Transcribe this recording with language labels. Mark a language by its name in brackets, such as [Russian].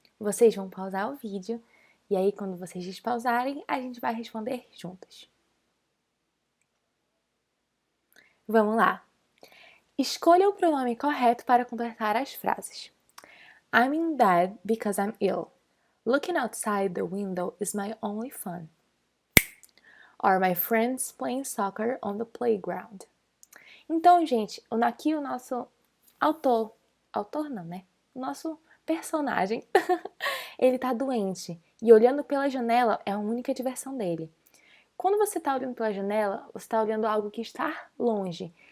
[Portuguese] Vocês vão pausar o vídeo e aí quando vocês despausarem, a gente vai responder juntas. Vamos lá. Escolha o pronome correto para completar as frases. [English] I'm in bed because I'm ill. Looking outside the window is my only fun. Are my friends playing soccer on the playground? [Portuguese] Então, gente, aqui o nosso autor não, né? O nosso personagem, ele tá doente e olhando pela janela é a única diversão dele. Quando você tá olhando pela janela, você tá olhando algo que está longe.